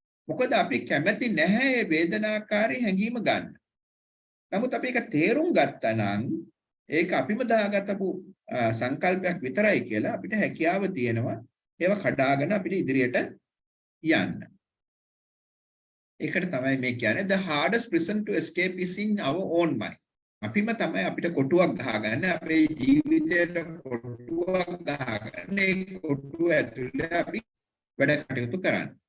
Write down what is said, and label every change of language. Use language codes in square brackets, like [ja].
[si] මොකද අපි කැමති නැහැ මේ වේදනාකාරී හැඟීම ගන්න. නමුත් අපි ඒක තේරුම් ගත්තා නම් ඒක අපිම දාගත්තපු සංකල්පයක් විතරයි කියලා අපිට හැකියාව තියෙනවා ඒවා කඩාගෙන අපිට ඉදිරියට යන්න. ඒකට තමයි මේ කියන්නේ [en] the hardest prison to escape is in our own mind. [si] අපිම තමයි අපිට කොටුවක් ගහගන්න අපේ ජීවිතයට කොටුවක් ගහගන්න ඒ කොටුව ඇතුලේ අපි වැඩ කටයුතු කරන්න.